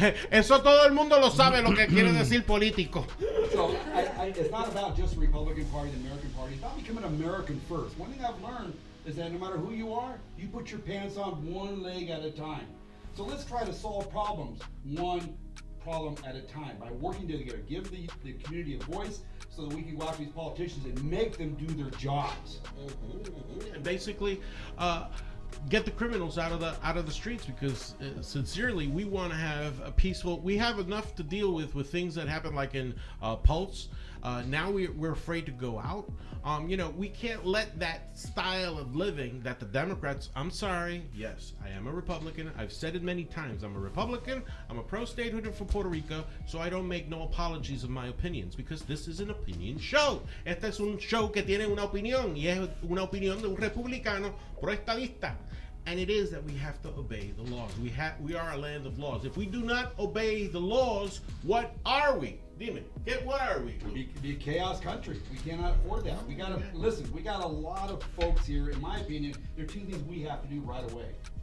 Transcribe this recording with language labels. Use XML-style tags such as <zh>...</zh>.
<es>Eso todo el mundo lo sabe lo que quiere decir político.</es> <en>So it's not about just the Republican Party, the American Party. It's about becoming American first. One thing I've learned is that no matter who you are, you put your pants on one leg at a time. So let's try to solve problems one problem at a time by working together. Give the community a voice so that we can go after these politicians and make them do their jobs. And basically, get the criminals out of the streets, because sincerely, we want to have a peaceful. We have enough to deal with things that happen, like in Pulse. Now we're afraid to go out. You know, we can't let that style of living that the Democrats. I'm sorry. Yes, I am a Republican. I've said it many times. I'm a Republican. I'm a pro-statehood for Puerto Rico, so I don't make no apologies of my opinions, because this is an opinion show.</en> <es>Este es un show que tiene una opinión, y es una opinión de un republicano pro-estadista.</es> <en>And it is that we have to obey the laws. We are a land of laws. If we do not obey the laws, what are we?</en> <es>Dime,</es> <en>what are we? Be a chaos country. We cannot afford that. We gotta listen. We got a lot of folks here. In my opinion, there are two things we have to do right away.</en>